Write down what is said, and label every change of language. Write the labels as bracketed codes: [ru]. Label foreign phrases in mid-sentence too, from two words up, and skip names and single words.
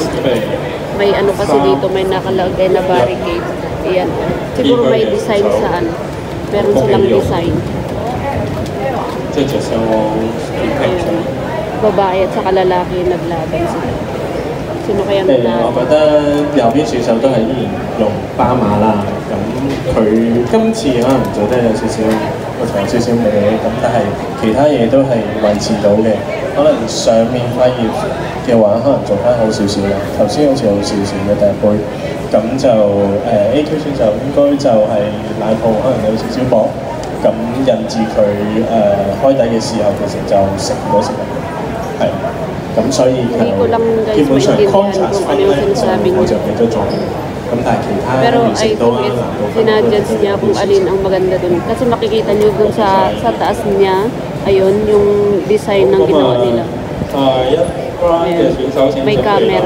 [tl] May ano kasi dito, may nakalagay na barricade. Ayan. Siguro may design sa ano. Meron silang design. Ayan. Babae at saka lalaki naglaban sila. Sino kaya nanalo? [yue] 我覺得右邊選手都係依然用斑馬啦，咁佢今次可能做得有少少個頭有少少歪，咁但係其他嘢都係維持到嘅。可能上面塊葉嘅話，可能做翻好少少啦。頭先好似好少少嘅第一杯，咁就A2 選手應該就係奶泡可能有少少薄，咁引致佢開底嘅時候其實就食唔到食物，係。咁所以基本上 contrast 分咧，我就俾咗咗。咁但係其他要食到啦，難度分 [tl] sinadjudge niya kung alin ang maganda dun. Kasi makikita nyo dun sa taas niya, ayun, yung design ng ginawa nila. Ayan. May camera.